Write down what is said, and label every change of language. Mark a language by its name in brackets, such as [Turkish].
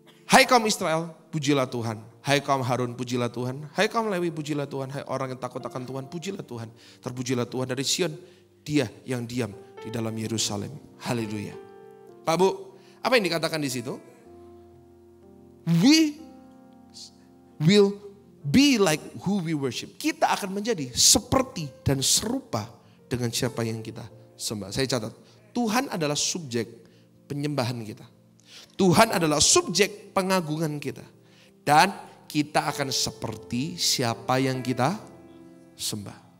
[Indonesian] Hai kaum Israel, pujilah Tuhan. Hai kaum Harun, pujilah Tuhan. Hai kaum Lewi, pujilah Tuhan. Hai orang yang takut akan Tuhan, pujilah Tuhan. Terpujilah Tuhan dari Sion, Dia yang diam di dalam Yerusalem. Haleluya. Pak Bu, apa yang dikatakan di situ? [English] We will be like who we worship. [Indonesian] Kita akan menjadi seperti dan serupa dengan siapa yang kita sembah. Saya catat, Tuhan adalah subjek penyembahan kita. Tuhan adalah subjek pengagungan kita. Dan kita akan seperti siapa yang kita sembah.